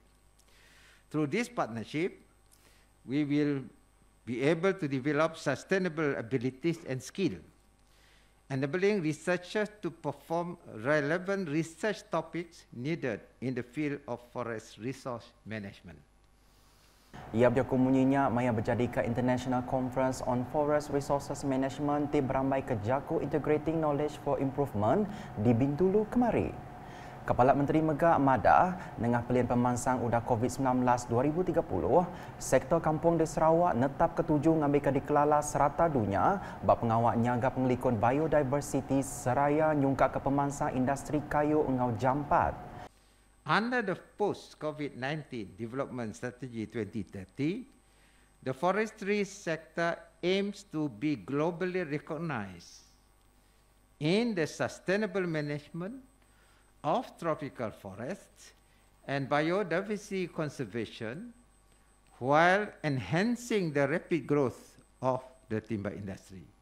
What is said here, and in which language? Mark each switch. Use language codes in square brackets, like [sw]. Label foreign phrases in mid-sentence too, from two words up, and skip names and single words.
[en] Through this partnership, we will be able to develop sustainable abilities and skill, enabling researchers to perform relevant research topics needed in the field of forest resource management. [iba] Ia berkomuninya maya berjadi ke International Conference on Forest Resources Management di beramai ke Jaku Integrating Knowledge for Improvement di Bintulu kemari. Kepala Menteri Megak madah dengan pilihan pemansang udah COVID-19 2030, sektor kampung di Sarawak netap ketujuh ngambil ke dikelala serata dunia bak pengawak nyaga pengelikun biodiversity seraya nyungkak ke pemansang industri kayu engau jampat. [en] Under the post-COVID-19 Development Strategy 2030, the forestry sector aims to be globally recognized in the sustainable management of tropical forests and biodiversity conservation while enhancing the rapid growth of the timber industry.